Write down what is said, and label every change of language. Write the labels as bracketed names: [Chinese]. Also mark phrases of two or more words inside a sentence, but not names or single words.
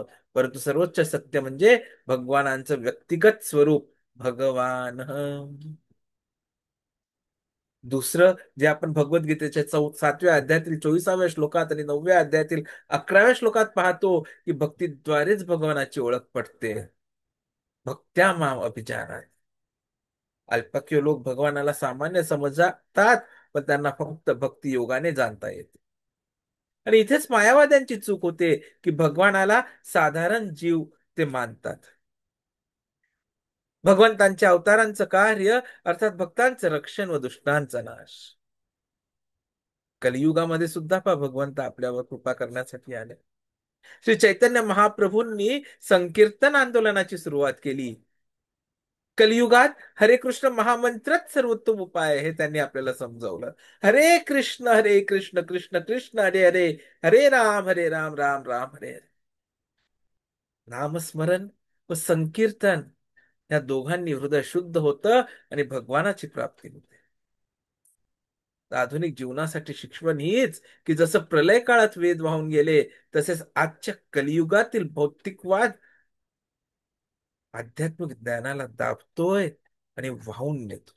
[Marathi] परंतु सर्वोच्च सत्य म्हणजे भगवानांचं व्यक्तिगत स्वरूप भगवान. दुसरं जे आपण भगवद्गीतेच्या 7व्या अध्यायातील 24व्या श्लोकात आणि 9व्या अध्यायातील 11व्या श्लोकात पाहतो की भक्तीद्वारेच भगवानाची ओळख पटते. [Sanskrit] भक्त्या माम अभिजानात. [Marathi] अल्पक्य लोक भगवानाला सामान्य समजतात, पण त्यांना फक्त भक्ती योगाने जाणता येते. आणि इथेच मायावाद्यांची चूक होते की भगवानाला साधारण जीव ते मानतात. भगवंतांच्या अवतारांचं कार्य अर्थात भक्तांचं रक्षण व दुष्टांचा नाश. कलियुगामध्ये सुद्धा भगवंत आपल्यावर कृपा करण्यासाठी आले. श्री चैतन्य महाप्रभूंनी संकीर्तन आंदोलनाची सुरुवात केली. कलियुगात हरे कृष्ण महामंत्रच सर्वोत्तम उपाय आहे हे त्यांनी आपल्याला समजावलं. [Sanskrit] हरे कृष्ण कृष्ण कृष्ण हरे हरे, हरे राम राम राम हरे हरे. [Marathi] नामस्मरण व संकीर्तन या दोघांनी हृदय शुद्ध होतं आणि भगवानाची प्राप्ती होते. आधुनिक जीवनासाठी शिकवण हीच की जसं प्रलय काळात वेद वाहून गेले, तसेच आजच्या कलियुगातील भौतिकवाद आध्यात्मिक ज्ञानाला दाबतोय आणि वाहून नेतोय.